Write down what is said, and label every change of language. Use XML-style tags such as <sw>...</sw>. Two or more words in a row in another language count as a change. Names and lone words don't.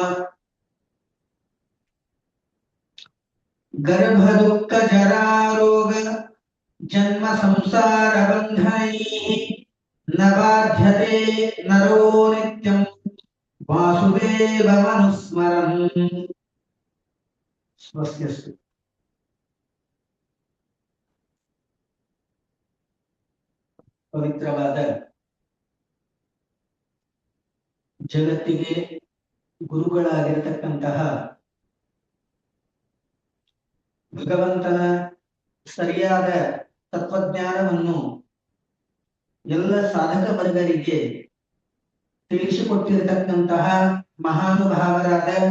<sa>गर्भदुःख जरारोग जन्म संसार बन्धनैः न बाध्यते नरो नित्यं वासुदेवमनुस्मरन् स्वस्त्यस्तु ಪವಿತ್ರವಾದ</sa> <kn>ಜಗತ್ತಿಗೆ ಗುರುಗಳಾಗಿರತಕ್ಕಂತಹ ಭಗವಂತನ ಸರಿಯಾದ ತತ್ವಜ್ಞಾನವನ್ನು ಎಲ್ಲ ಸಾಧಕ ವರ್ಗರಿಗೆ ತಿಳಿಸಿಕೊಟ್ಟಿರತಕ್ಕಂತಹ ಮಹಾನುಭಾವರಾದ</kn>